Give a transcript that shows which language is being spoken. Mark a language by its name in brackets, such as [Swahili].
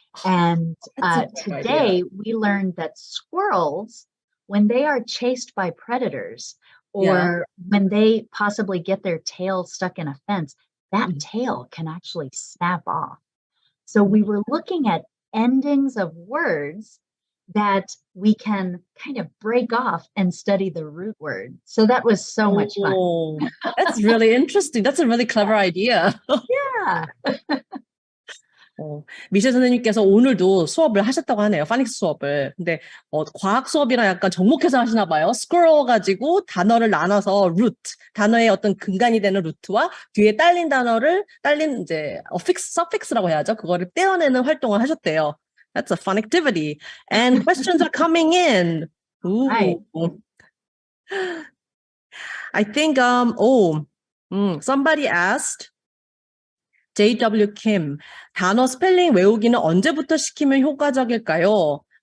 [English] And today we learned that squirrels, when they are chased by predators or when they possibly get their tail stuck in a fence, that tail can actually snap off. So we were looking at endings of words that we can kind of break off and study the root word. So that was so much fun. Oh, that's really interesting. That's a really clever idea. Yeah. [Korean] 미셸 선생님께서 오늘도 수업을 하셨다고 하네요. 파닉스 수업을. 근데 과학 수업이랑 약간 접목해서 하시나 봐요. squirrel 가지고 단어를 나눠서 root, 단어의 어떤 근간이 되는 루트와 뒤에 딸린 이제 suffix라고 해야죠. 그거를 떼어내는 활동을 하셨대요. [English] That's a fun activity. And questions are coming in. Ooh. Right. I think somebody asked JW Kim, [Korean] 단어 스펠링 외우기는 언제부터 시키면 효과적일까요?